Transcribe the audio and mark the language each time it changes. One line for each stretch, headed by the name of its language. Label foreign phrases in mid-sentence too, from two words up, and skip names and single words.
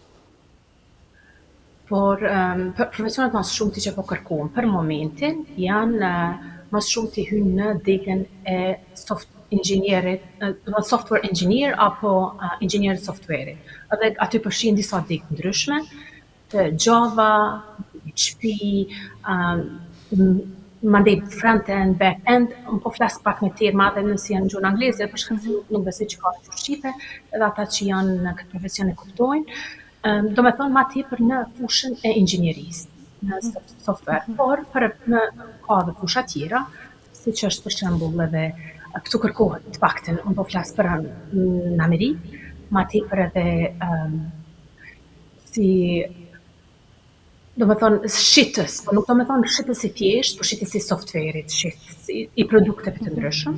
Albanian: Por profesionet më shumëti që po kërkohen për momentin janë më shumë të hynë në degën e
English: software engineer
Albanian: apo inxhinier software. Edhe aty përfshihen disa degë ndryshme, Java, PHP, mandej
English: front-end, back-end,
Albanian: unë po flas pak me terma edhe nëse janë në gjuhën angleze, për shkak se nuk besoj që ka në shqipe, edhe ata që janë në këtë profesion e kuptojnë. Do me thonë ma tepër në fushën e inxhinierisë, në software, por ka dhe fusha tjera, si që është për shembull edhe këtu kërkohet të paktën, unë po flas për në Amerikë, ma tepër edhe si do me thonë shitës, po nuk do me thonë shitës i thjesht, po shitës i softverit, shitës i produkteve të ndryshëm.